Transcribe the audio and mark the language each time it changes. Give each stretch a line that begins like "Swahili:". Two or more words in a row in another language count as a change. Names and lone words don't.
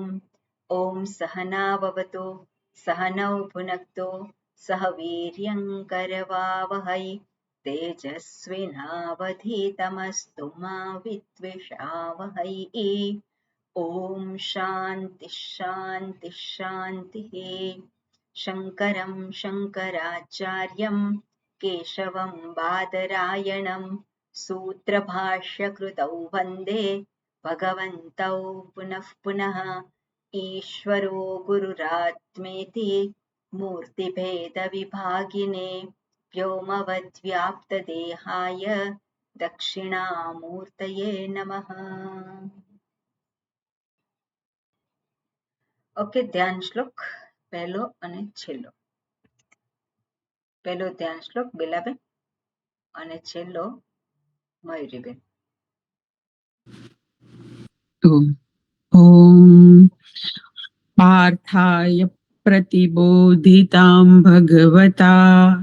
Sanskrit: ओम सहनाववतु सहनौ भुनक्तु सह वीर्यं करवावहै, तेजस्विनावधीतमस्तु मा विद्विषावहै. ओम शान्ति शान्ति शान्तिः. शङ्करं शङ्कराचार्यं केशवं बादरायणं, सूत्रभाष्यकृतौ वन्दे भगवन्तौ पुनः पुनः. ईश्वरो गुरुरात्मेति मूर्तिभेदविभागिने, व्योमवद्व्याप्तदेहाय दक्षिणामूर्तये नमः.
Gujarati: ઓકે, ધ્યાન શ્લોક પહેલો અને છેલ્લો. પહેલો ધ્યાન શ્લોક બેલાબેન અને છેલ્લો મયુરીબેન.
Sanskrit: ओम पार्थाय प्रतिबोधितां भगवता